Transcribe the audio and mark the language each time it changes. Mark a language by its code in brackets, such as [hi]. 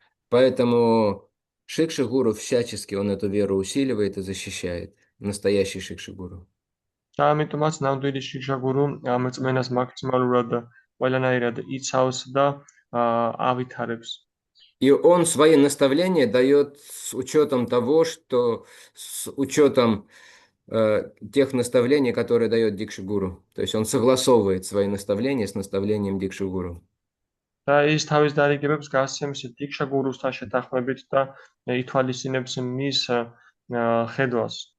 [ru] Поэтому Шикши-гуру всячески он эту веру усиливает и защищает. Настоящий Шикши-гуру. [ka] და ამიტომაც ნამდვილი შიქშაგურუ ამ წმენას მაქსიმალურად ყველანაირად იცავს და ავითარებს. [ru] И он свои наставления дает с учетом того, что с учетом тех наставлений, которые дает Дикши-гуру. То есть он согласовывает свои наставления с наставлением Дикши-гуру. [ka] და ის თავის დარიგებებს გასცემს დიქშაგურუსთან შეთანხმებით და ითვალისწინებს მის ხედვას.